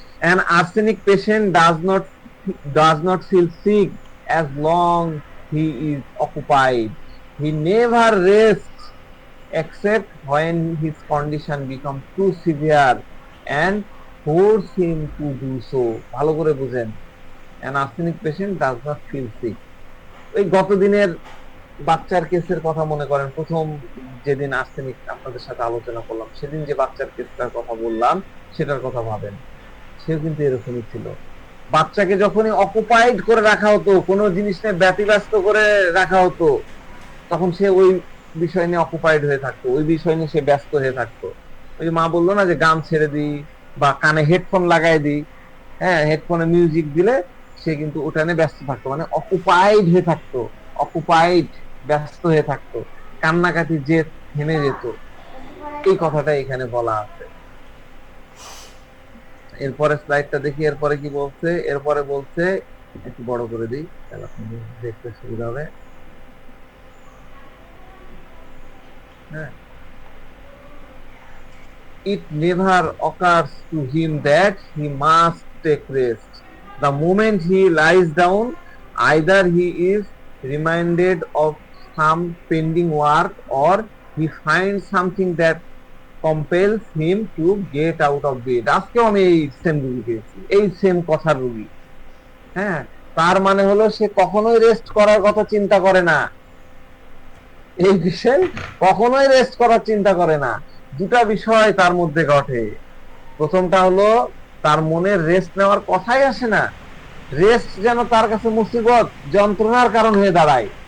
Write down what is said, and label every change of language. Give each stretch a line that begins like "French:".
English: An arsenic patient does not feel sick as long he is occupied. He never rests except when his condition becomes too severe and force him to do so.
Bangla: ভালো করে বুঝেন,
English: an arsenic patient does not feel sick.
Bangla: ওই গত দিনের বাচ্চার কেসের কথা মনে করেন, প্রথম যেদিন আর্সেনিক আপনাদের সাথে আলোচনা করলাম, সেদিন যে বাচ্চার কেসটার কথা বললাম, সেটার কথা ভাবেন। সেও কিন্তু এরকমই ছিল। বাচ্চাকে যখনই অকুপাইড করে রাখা হতো, কোনো জিনিস নিয়ে ব্যতিব্যস্ত করে রাখা হতো, তখন সে ওই বিষয় নিয়ে অকুপাইড হয়ে থাকতো, ওই বিষয় নিয়ে সে ব্যস্ত হয়ে থাকতো। ওই যে মা বললো না যে গান ছেড়ে দিই বা কানে হেডফোন লাগাই দিই, হ্যাঁ, হেডফোনে মিউজিক দিলে সে কিন্তু ওটা নিয়ে ব্যস্ত থাকতো, মানে অকুপাইড হয়ে থাকতো, অকুপাইড, ব্যস্ত হয়ে থাকতো, কান্নাকাটি যে থেমে যেত। এই কথাটা এখানে বলা আছে। এরপরে স্লাইডটা দেখি, এরপরে কি বলছে, এরপরে বলছে একটু বড় করে দিই, তাহলে আপনি দেখতে সুবিধা হবে।
English: হ্যাঁ, it never occurs to him that he must take rest. The moment he lies down, either he is reminded of some pending work or he finds something that compels him to get out of bed.
Bangla: আজকেও আমি এই same রুগী পেয়েছি, এই same কথার রুগী। হ্যাঁ, তার মানে হলো সে কখনোই রেস্ট করার কথা চিন্তা করে না, এই বিষয়ে কখনোই রেস্ট করার চিন্তা করে না। দুটা বিষয় তার মধ্যে ঘটে। প্রথমটা হলো তার মনে রেস্ট নেওয়ার কথাই আসে না, রেস্ট যেন তার কাছে মুসিবত যন্ত্রণার কারণ হয়ে দাঁড়ায়।